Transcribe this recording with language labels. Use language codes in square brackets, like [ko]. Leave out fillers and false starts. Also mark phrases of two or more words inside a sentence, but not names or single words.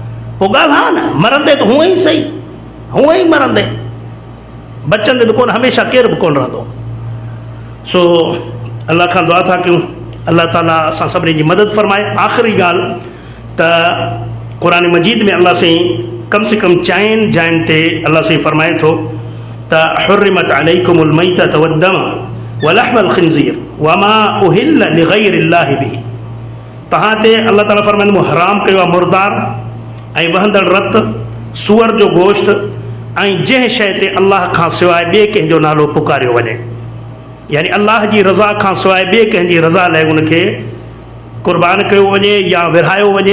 [sd] पोइ ॻाल्हि हा न, मरंदे त हूअं ई सही। हूअं ई मरंदे, बचंदे त कोन, हमेशह केर बि कोन रहंदो। सो अल्लाह खां दुआ था कयूं अल्लाह ताला असां सभिनी जी मदद फरमाए। आख़िरी ॻाल्हि त क़ुरान मजीद में अल्लाह साईं कम से कम 4 जायुनि ते अल्लाह साईं फरमाए थो त [ar] حرمت عليكم الميتة والدم ولحم الخنزير وما أهل لغير الله به. [sd] तव्हां ते अल्लाह ताला फरमाईंदो मूं हराम कयो आहे मुर्दार ऐं वहंदड़ रत, सूअर जो गोश्त ऐं जंहिं शइ ते अल्लाह खां सवाइ ॿिए कंहिंजो नालो पुकारियो वञे, यानी अल्लाह जी रज़ा खां सवाइ ॿिए कंहिंजी रज़ा लाइ उनखे क़ुर्बान कयो वञे या विरहायो वञे।